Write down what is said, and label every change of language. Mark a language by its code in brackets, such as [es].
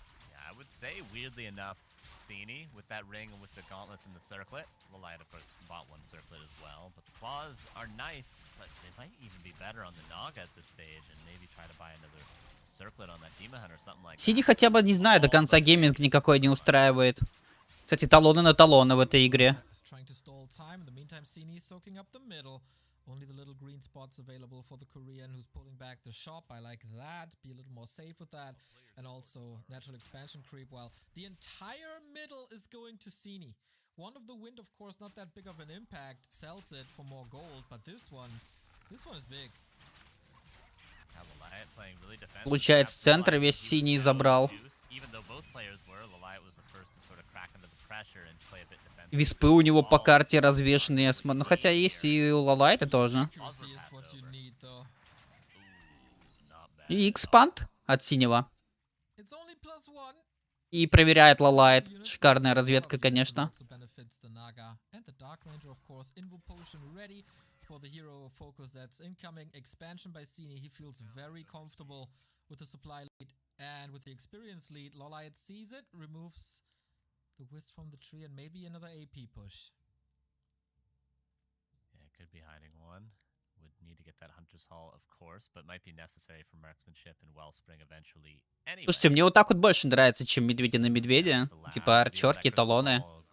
[en] Yeah, I would say, weirdly enough, Sini, with that ring and with the gauntlets and the circlet. LawLiet, of course, bought one circlet as well. But the claws are nice, but they might even be better on the Naga at this stage and maybe try to buy another circlet on that Demon Hunter or something like [ru] Сиди [en] that. [ru] хотя бы, не знаю, до конца гейминг никакой не устраивает. Кстати, талоны на талоны в этой игре. [en] Trying to stall time. In the meantime, Sini is soaking up the middle. Only the little green spots available for the Korean who's pulling back the shop. I like that. Be a little more safe with that. And also natural expansion creep. Well, the entire middle is going to Sini. One of the wind, of course, not that big of an impact. Sells it for more gold. But this one is big. Yeah, LawLiet playing really defensive. [ru] Получается, центр весь синий забрал. [en] Even though both players were, LawLiet was the first to sort of crack under the pressure and play a bit defensive. [ru] Виспы у него по карте развешенные. Ну, хотя есть и у LawLiet тоже. [en] Accuracy is what you need, though. Not bad. [ru] И экспанд от синего. [en] It's only +1. [ru] И проверяет LawLiet. Шикарная разведка, конечно. [en] Also benefits the Naga and the Dark Ranger, of course. Invo potion ready for the hero focus that's incoming. Expansion by Sini. He feels very comfortable with the supply lead and with the experience lead. LawLiet sees it, removes the wisp from the tree, and maybe another AP push. Yeah, could be hiding one. Would need to get that Hunter's Hall, of course, but might be necessary for marksmanship and Wellspring eventually. Anyway, [ru] Слушайте, мне вот так вот больше нравится, чем медведя на медведя. Типа арчерки, талоны.